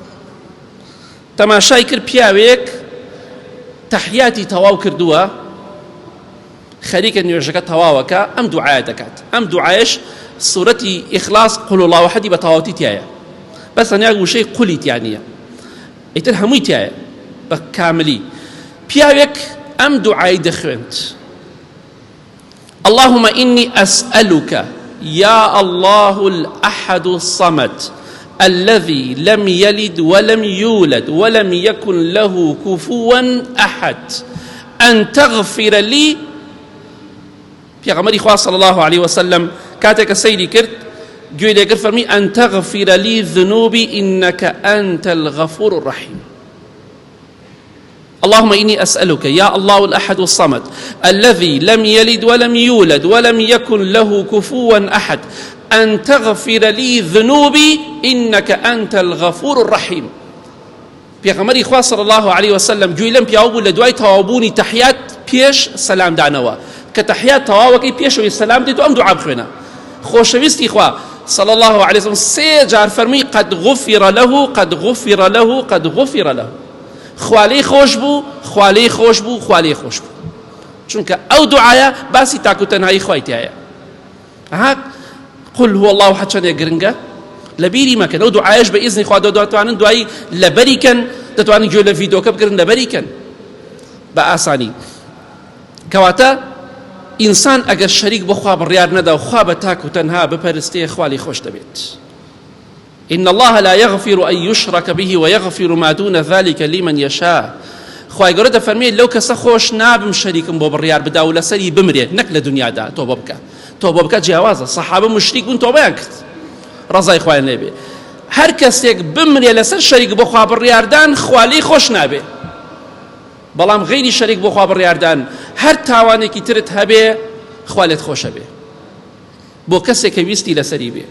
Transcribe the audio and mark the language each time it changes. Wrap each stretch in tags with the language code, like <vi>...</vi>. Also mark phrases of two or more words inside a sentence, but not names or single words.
<ckb>تەماشای کرد پیاوێک تەحیاتی تەواو کردووە، خەریکە نوێژەکە تەواوەکە، ئەم دوعایە دەکات. ئەم دوعایش سورەتی ئیخلاص</ckb> <ar>قل الله وحدی</ar> <ckb>بە تەواوەتی تایە، بەس تەنیا وشەی قولی تیا نییە، ئیتر هەمووی تایە بە کاملی. پیاوێک ئەم دوعای دەخوێند:</ckb> <ar>اللهم إني أسألك يا الله الأحد الصمد الذي لم يلد ولم يولد ولم يكن له كفوا أحد أن تغفر لي.</ar> <ckb>پیغمبری خوا</ckb> <ar>صلی الله عليه وسلم</ar> <ckb>کاتێکە سەیری کرد گوێی لێ کرد فەرمی</ckb> <ar>أن تغفر لي ذنوبي إنك أنت الغفور الرحيم. اللهم إني أسألك يا الله الأحد الصمد الذي لم يلد ولم يولد ولم يكن له كفوا أحد أن تغفر لي ذنوبي إنك أنت الغفور الرحيم.</ar> <ckb>پیغمبری خوا</ckb> <ar>صلی الله عليه وسلم</ar> <ckb>گوێی لەم پیاوە بوو لە دوای تەواوبوونی تەحیات پێش سەلام دانەوە، کە تەحیات تەواوەکەی پێشەوەی سەلام دێت و ئەم دوعا بخوێنە. خۆشەویستی خوا</ckb> <ar>صلى الله عليه وسلم</ar> <ckb>سێ جار فەرمووی</ckb> <ar>قد غفر له قد غفر له قد غفر له.</ar> <ckb>خوالەی خۆش بوو، خوالەی خۆش بوو، خوالەی خۆش بوو، چونکە ئەو دوعایە باسی تاک و تەنهایی خوای تایە. ها</ckb> <ar>قل هو الله احد</ar> <ckb>چەندێک گرنگە لە بیری مەکەن. ئەو دوعایەش بە ئیزنی خوا دەتوانن دوایی لەبەری کەن، دەتوانن گوێ لە ڤیدۆکە بگرن لەبەری کەن بە ئاسانی. کەواتە ئینسان ئەگەر شەریک بۆ خوا بڕیار نەدا و خوا بە تاک و تەنها بپەرستێ خوالی خۆش دەبێت.</ckb> <ar>إن الله لا يغفر أن يشرك به ويغفر ما دون ذلك لمن يشاء.</ar> <ckb>خوای گەورە دەفەرمێت لەو کەسە خۆش نابم شەریکم بۆ بڕیار بدا و لەسەری بمرێت، نەک لە دنیادا تۆبە بکە. تۆبە بکە جیاوازە، سەحابە مشریک بوون تۆبەیان کرد ڕەزای خوایان لێ بێ. هەر کەسێک بمرێ لەسەر شەریک بۆ خوا بڕیاردان خوالی خۆش نابێ، بەڵام غەیری شەریک بۆ خوا بڕیاردان هەر تاوانێکی ترت هەبێ خوالێت خۆشە بێ بۆ کەسێک کە ویستی لەسەری بێ.</ckb>